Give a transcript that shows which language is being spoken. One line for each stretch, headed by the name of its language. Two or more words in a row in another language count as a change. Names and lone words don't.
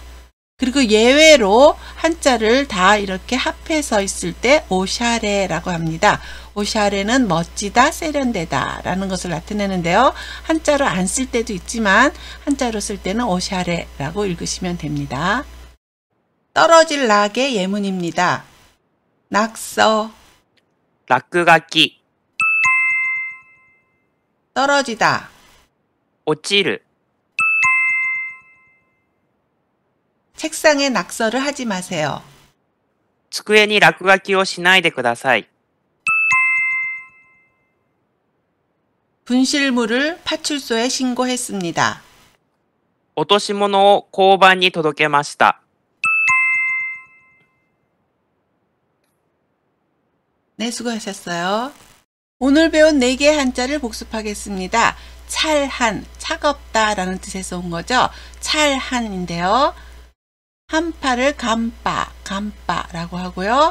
Korean: 그리고 예외로 한자를 다 이렇게 합해서 있을 때 오샤레라고 합니다. 오샤레는 멋지다, 세련되다 라는 것을 나타내는데요. 한자로 안 쓸 때도 있지만 한자로 쓸 때는 오샤레라고 읽으시면 됩니다. 떨어질 낙의 예문입니다. 낙서,
Japanese: 落書き、
Korean: 떨어지다,
Japanese: 落ちる、
Korean: 책상에 낙서를 하지 마세요.
Japanese: 机に落書きをしないでください。
Korean: 분실물을 파출소에 신고했습니다.
Japanese: 落とし物を交番に届けました。
Korean: 네, 수고하셨어요. 오늘 배운 4개의 한자를 복습하겠습니다. 찰한, 차갑다 라는 뜻에서 온 거죠. 찰한인데요. 한파를 감빠라고 하고요.